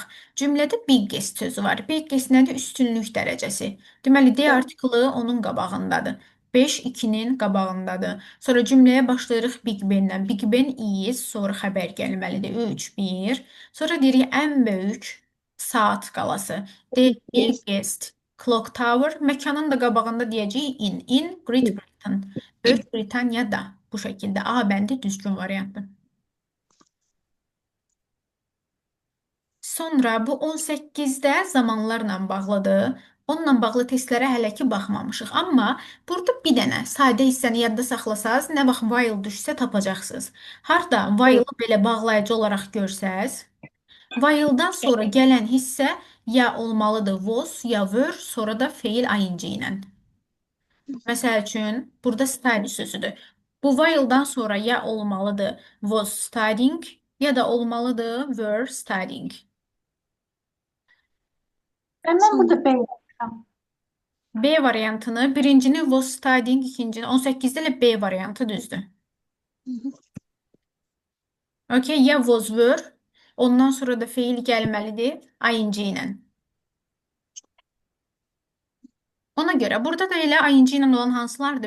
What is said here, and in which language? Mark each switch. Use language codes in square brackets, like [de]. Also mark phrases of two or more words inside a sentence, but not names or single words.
[az] Cümlədə biggest sözü var. Biggest nədir? Üstünlük dərəcəsi. Deməli, D artiklı onun qabağındadır. 5 2-nin qabağındadır. Sonra cümləyə başlayırıq Big Ben-dən. [en] Big Ben is, [az] sonra xəbər gəlməlidir. 3 1. Sonra deyirik ən böyük saat qalası. [en] The biggest clock tower. [az] Məkanın da qabağında deyəcəyik in Great Britain. Böyük Britaniyada. Bu şəkildə A bəndi düzgün variantdır. Sonra bu 18-də zamanlarla bağlıdır. Onunla bağlı testlərə hələ ki baxmamışıq. Amma burada bir dənə sadə hissəni yadda saxlasaz, nə vaxt while düşsə tapacaqsınız. Harda while-ı belə bağlayıcı olaraq görsəz, while-dan sonra gələn hissə ya olmalıdır was, ya were, sonra da feil ing ilə. Məsəl üçün, burada study sözüdür. Bu while-dan sonra ya olmalıdır [en] was studying, [az] ya da olmalıdır [en] were studying. [az] Mən burada B yazmışam. B variantını, birincini [en] was studying, [az] ikincini 18-də ilə B variantı düzdür. Okay, ya [en] was were, [az] ondan sonra da feil gəlməlidir ing ilə. Ona görə burada da elə ayıncı ilə olan hansılardır?